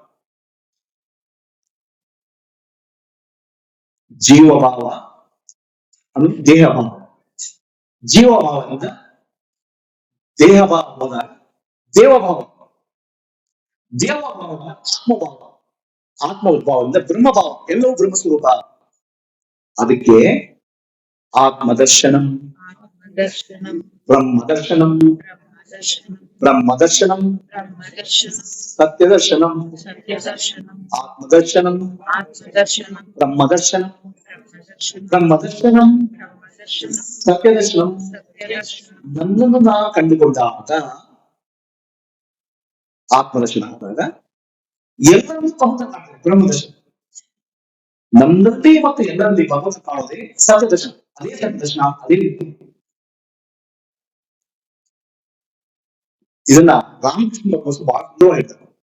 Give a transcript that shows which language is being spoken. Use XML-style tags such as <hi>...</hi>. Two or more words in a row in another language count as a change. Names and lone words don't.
<kn>ಜೀವಭಾವ ಅಂದ್ರೆ ದೇಹಭಾವ, ಜೀವಭಾವದಿಂದ ದೇಹಭಾವ ಹೋದಾಗ ದೇವಭಾವ, ದೇವಭಾವದಿಂದ ಆತ್ಮಭಾವ, ಆತ್ಮ ಉದ್ಭಾವದಿಂದ ಬ್ರಹ್ಮಭಾವ, ಎಲ್ಲವೂ ಬ್ರಹ್ಮಸ್ವರೂಪ. ಅದಕ್ಕೆ ಆತ್ಮದರ್ಶನಂ</kn> <sa>ಆತ್ಮದರ್ಶನಂ ಬ್ರಹ್ಮದರ್ಶನಂ ಬ್ರಹ್ಮದರ್ಶನಂ ಬ್ರಹ್ಮದರ್ಶನಂ ಬ್ರಹ್ಮದರ್ಶನಂ ಸತ್ಯದರ್ಶನಂ ಸತ್ಯದರ್ಶನಂ ಆತ್ಮದರ್ಶನಂ ಆತ್ಮದರ್ಶನಂ ಬ್ರಹ್ಮದರ್ಶನಂ ಬ್ರಹ್ಮದರ್ಶನಂ ಬ್ರಹ್ಮದರ್ಶನಂ ಬ್ರಹ್ಮದರ್ಶನಂ ಸತ್ಯದರ್ಶನಂ. ಸತ್ಯದರ್ಶನಂ</sa> <kn>ನನ್ನನ್ನು ನಾನು ಕಂಡುಕೊಂಡಾಗ ಆತ್ಮದರ್ಶನ ಆದಾಗ ಎಲ್ಲರನ್ನೂ ಭಗವಂತ ಕಾಣ್ತದೆ, ಬ್ರಹ್ಮದರ್ಶನ. ನಮ್ಮಲ್ಲಿ ಮತ್ತು ಎಲ್ಲರಲ್ಲಿ ಭಗವಂತ ಕಾಣೋದೇ ಸತ್ಯದರ್ಶನ, ಅದೇ ಸತ್ಯದರ್ಶನ, ಅದೇ ಮುಕ್ತಿ. ಇದನ್ನ ರಾಮಕೃಷ್ಣ ಬಸವ ಬಹಳ ಸುಂದರವಾಗಿ ಹೇಳ್ತಾರೆ.</kn>